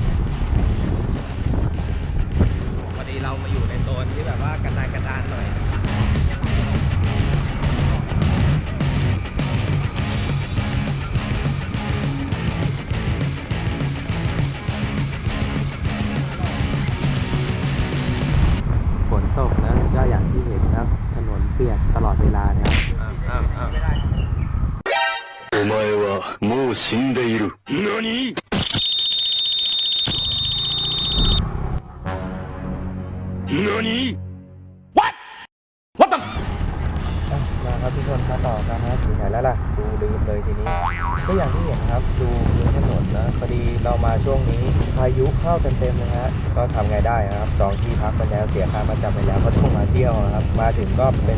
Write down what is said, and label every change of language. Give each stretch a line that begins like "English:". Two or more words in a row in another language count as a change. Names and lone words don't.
Thai: พอดีเรามาอยู่ในโซนที่แบบว่ากระดานหน่อยฝนตกนะก็อย่างที่เห็นครับถนนเปียกตลอดเวลานะครับ
Japanese: お前はもう死んでいる。何？
Thai: 何
English: What What the
Thai: มาครับทุกคนมาต่อกันนะถึงไหนแล้วล่ะดูลืมเลยทีนี้ก็อย่างที่เห็นครับดูพื้นถนนนะพอดีเรามาช่วงนี้พายุเข้าเต็มๆเลยฮะก็ทำไงได้ครับจองที่พักไปแล้วเสียค่ามาจำไปแล้วก็ต้องมาเที่ยวครับมาถึงก็เป็น